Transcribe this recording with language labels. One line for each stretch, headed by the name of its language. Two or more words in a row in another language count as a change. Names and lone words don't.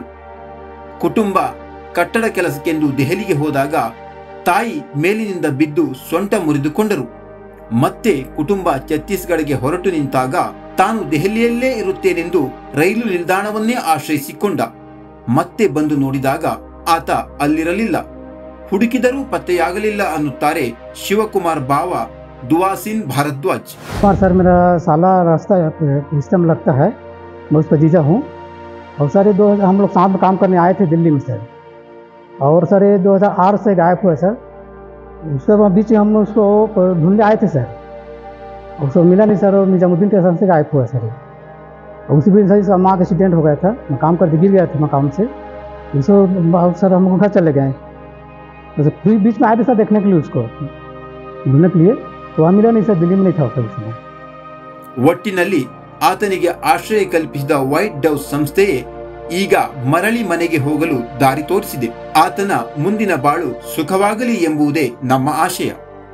Kannada: ಕುಟುಂಬ ಕಟ್ಟಡ ಕೆಲಸಕ್ಕೆಂದು ದೆಹಲಿಗೆ ಹೋದಾಗ ತಾಯಿ ಮೇಲಿನಿಂದ ಬಿದ್ದು ಸೊಂಟ ಮುರಿದುಕೊಂಡರು. ಮತ್ತೆ ಕುಟುಂಬ ಛತ್ತೀಸ್ಗಢಗೆ ಹೊರಟು ನಿಂತಾಗ ತಾನು ದೆಹಲಿಯಲ್ಲೇ ಇರುತ್ತೇನೆಂದು ರೈಲು ನಿಲ್ದಾಣವನ್ನೇ ಆಶ್ರಯಿಸಿಕೊಂಡ. ಮತ್ತೆ ಬಂದು ನೋಡಿದಾಗ ಆತ ಅಲ್ಲಿರಲಿಲ್ಲ. ಹುಡುಕಿದರೂ ಪತ್ತೆಯಾಗಲಿಲ್ಲ ಅನ್ನುತ್ತಾರೆ ಶಿವಕುಮಾರ್ ಭಾವ दुआसिन भारद्वाज.
Hindi: सर, मेरा साला रिश्ते में लगता है, मैं उसका जीजा हूँ. और सर ये हम लोग साथ में काम करने आए थे दिल्ली में सर. और सर ये 2008 से गायब हुआ सर. उसके बाद बीच हम उसको ढूंढने आए थे सर. उसको मिला नहीं सर. और निजामुद्दीन स्टेशन से गायब हुआ सर. उसी बीच सर इसका माँ का एक्सीडेंट हो गया था. मैं काम करते गिर गया था मैं काम से. उसको सर हम घर चले गए. फिर बीच में आए थे सर देखने के लिए, उसको ढूंढने के लिए. वहाँ मिला नहीं सर, दिल्ली में नहीं था उस समय.
Kannada: ಒಟ್ಟಿನಲ್ಲಿ ಆತನಿಗೆ ಆಶ್ರಯ ಕಲ್ಪಿಸಿದ ವೈಟ್ ಡವ್ ಸಂಸ್ಥೆಯೇ ಈಗ ಮರಳಿ ಮನೆಗೆ ಹೋಗಲು ದಾರಿ ತೋರಿಸಿದೆ. ಆತನ ಮುಂದಿನ ಬಾಳು ಸುಖವಾಗಲಿ ಎಂಬುದೇ ನಮ್ಮ ಆಶಯ.